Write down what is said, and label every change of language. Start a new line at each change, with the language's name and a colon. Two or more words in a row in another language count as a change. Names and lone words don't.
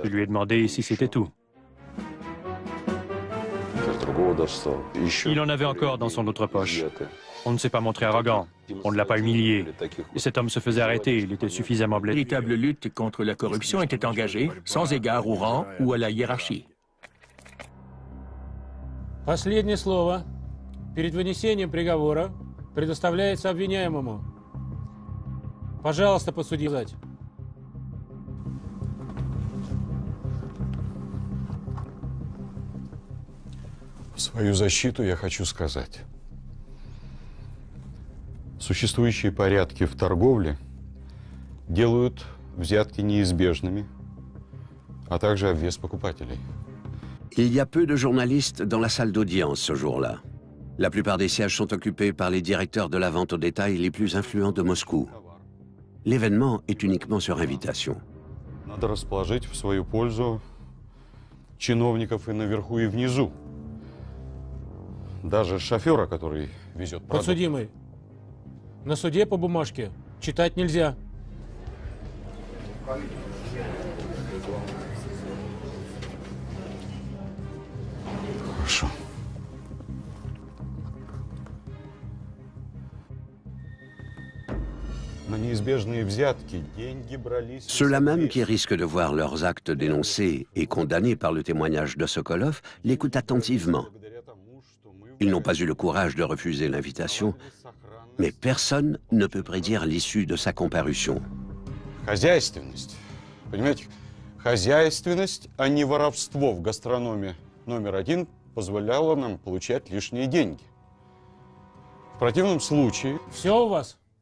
French: Je lui ai demandé si c'était tout. Il en avait encore dans son autre poche. On ne s'est pas montré arrogant. On ne l'a pas humilié. Et cet homme se faisait arrêter. Il était suffisamment blessé. Une véritable lutte contre la corruption était engagée, sans égard au rang ou à la hiérarchie.
Russian: Последнее слово перед вынесением приговора предоставляется обвиняемому. Пожалуйста, подсудимый. В свою защиту я хочу сказать. Существующие порядки в торговле делают взятки неизбежными, а также обвес покупателей.
French: Il y a peu de journalistes dans la salle d'audience ce jour-là. La plupart des sièges sont occupés par les directeurs de la vente au détail les plus influents de Moscou. L'événement est uniquement sur invitation.
Russian: Надо расположить в свою пользу чиновников и наверху, и внизу. Даже шофера, который везет продукт. Подсудимый, на суде по бумажке читать нельзя. Хорошо. На неизбежные взятки деньги брались...
French: Ceux-là même qui risquent de voir leurs actes dénoncés et condamnés par le témoignage de Sokolov l'écoutent attentivement. Ils n'ont pas eu le courage de refuser l'invitation Mais personne ne peut prédire l'issue de sa comparution.
Russian: Хозяйственность. Понимаете? Хозяйственность, а не воровство в гастрономе номер один позволяло нам получать лишние деньги. В противном случае... Все у вас?